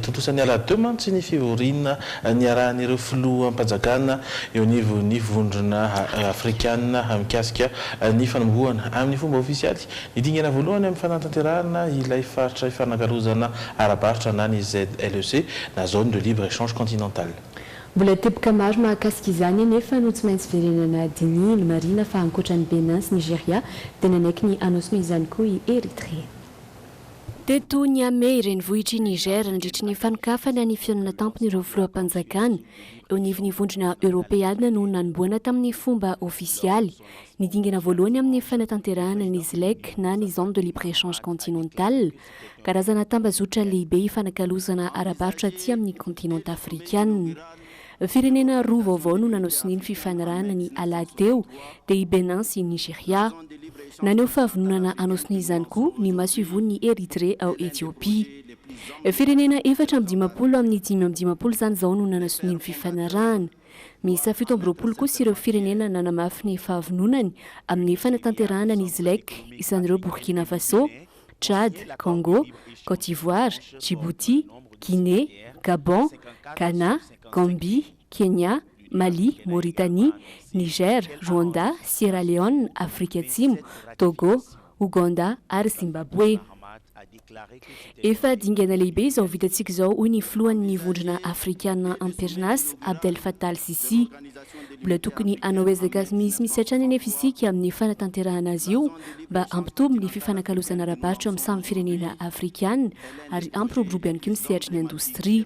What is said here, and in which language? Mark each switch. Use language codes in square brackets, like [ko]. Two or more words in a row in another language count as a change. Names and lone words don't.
[mg] tontosany ala demantsy ny fivorina ny arahan'ireo filoham-panjakana eo anivon'ny vondrona afrikana mikasika ny fanombohana amin'ny fomba ofisialy ny dingana voalohany amin'ny fanatanterahana ilay faritra ifanankarozana arabaritra na ny ZLEC na [fr] zone de libre échange continental. [mg] Mbola teboka maro mahakasika izany nefa no tsy maintsy verenana Dini ny Marina fa ankoatran'ny Benin sy Nigeria dia nanaiky ny anosony izany koa i Eritrea. Teto Niamey renivohitry Niger nandritry ny fanokafana ny fihaonana tampon'ireo filoham-panjakana eo nivon'ny vondrona Europeana no nanomboana tamin'ny fomba ofisialy ny dingana voalohany amin'ny fanatanterahana ny ZLEC na ny [fr] zone de libre échange continental [mg] karazana tambazotra lehibe ifanakalozana arabaritra aty amin'ny continent afrikana. firenena roa vaovao no nanao sininy fifanarahana ny alateo dia i Benin sy Nigeria. Naneo fahavononana anao-siny izany koa ny masoivony ny Eritre ao Etiopia. Firenena 4-20 amin'ny 5-20 zany zao no nanao sininy fifanarahana. Misy 17 kosa ireo firenena nanamafy ny fahavononany amin'ny fanatanterahana ny Zlek, isan'ireo Burkina Faso, Tchad, Congo, Côte d'Ivoire, Djibouti, Guinée, Gabon, Ghana, Gambie, Kenya, Mali, Mauritanie, Niger, Rwanda, Sierra Leone, Afrika Atsimo, Togo, Ouganda ary Zimbabwe. Efa dingana lehibe izao vitantsika izao hoy ny filohan'ny vondrona afrikana Ampernas Abdel Fattah al-Sisi. Mbola tokony anao ezaka misy hatrany anefa isika amin'ny fanatanterahana azy io mba ampitombo ny fifanakalozana ara-barotra amin'ny samy firenena afrikana ary ampiroborobo ihany koa ny sehatry ny indostria.